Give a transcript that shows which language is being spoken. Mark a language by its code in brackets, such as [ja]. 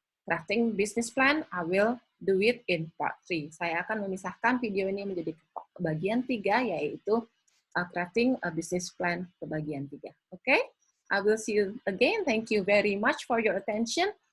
[en] Crafting business plan, I will do it in part 3. [id] Saya akan memisahkan video ini menjadi bagian 3, yaitu crafting a business plan ke bagian 3. [en] Okay? I will see you again. Thank you very much for your attention.